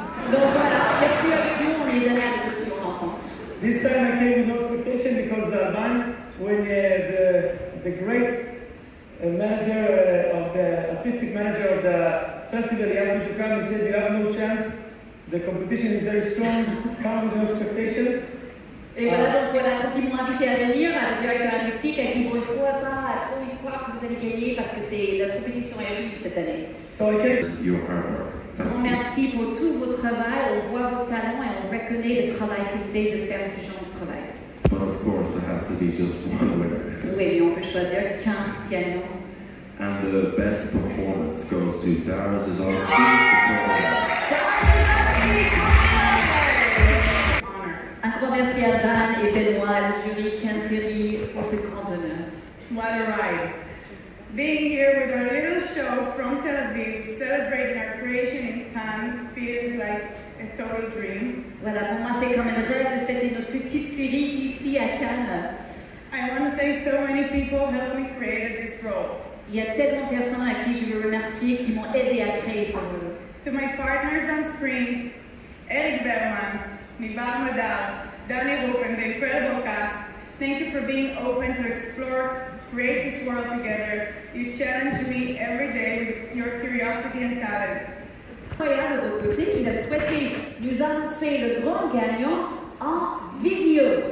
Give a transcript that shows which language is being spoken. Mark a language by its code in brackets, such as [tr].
[fr] Donc voilà, il n'y a plus avec nous, on est donné à l'adoption d'enfants. [en] This time I came with no expectation because when the great manager of the artistic manager of the festival, he asked me to come, he said you have no chance, the competition is very strong, come with no expectations. [fr] Et voilà, donc voilà, quand ils m'ont invité à venir, le directeur artistique a dit bon, il ne faut pas trop y croire que vous allez gagner parce que la compétition est rude cette année. [en] So I came. Your hard work. [fr] Grand merci pour tout votre travail, on voit vos talents et on reconnaît le travail que c'est de faire ce genre de travail. [en] But of course, there has to be just one winner. [fr] Oui, mais on peut choisir qu'un gagnant. [en] And the best performance goes to Dara Zazowski. [fr] Un grand merci à Ban et Benoît, le jury Cannes Séries, pour ce grand honneur. [en] What a ride! Being here with our little show from Tel Aviv, celebrating our creation in Cannes, feels like a total dream. [fr] Voilà, pour moi c'est comme un rêve de fêter notre petite série ici à Cannes. [en] I want to thank so many people who helped me create this role. [fr] Il y a tellement de personnes à qui je veux remercier qui m'ont aidé à créer ce rôle. [en] To my partners on screen, Eric Bellman, Nibar Madal, Danny Hope, and the incredible cast, thank you for being open to explore, create this world together. You challenge me every day with your curiosity and talent. [fr] Incroyable de votre côté, il a souhaité nous annoncer le grand gagnant en vidéo.